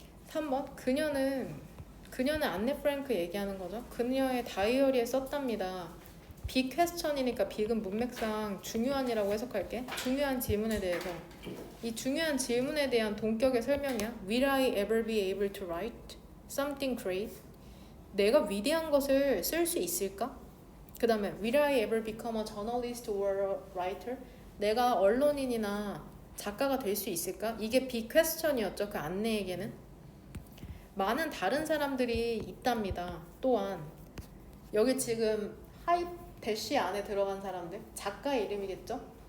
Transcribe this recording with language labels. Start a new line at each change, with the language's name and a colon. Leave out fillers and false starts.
Korean: 3번 그녀는 안네 프랭크 얘기하는 거죠. 그녀의 다이어리에 썼답니다. 빅 퀘스천이니까 빅은 문맥상 중요한이라고 해석할게. 중요한 질문에 대해서 이 중요한 질문에 대한 동격의 설명이야.
English: Will I ever be able to write something great?
Korean: 내가 위대한 것을 쓸 수 있을까? 그 다음에
English: Will I ever become a journalist or a writer?
Korean: 내가 언론인이나 작가가 될 수 있을까? 이게 빅 퀘스천이었죠. 그 안내에게는 많은 다른 사람들이 있답니다. 또한 여기 지금 하이 대시 안에 들어간 사람들 작가의 이름이겠죠?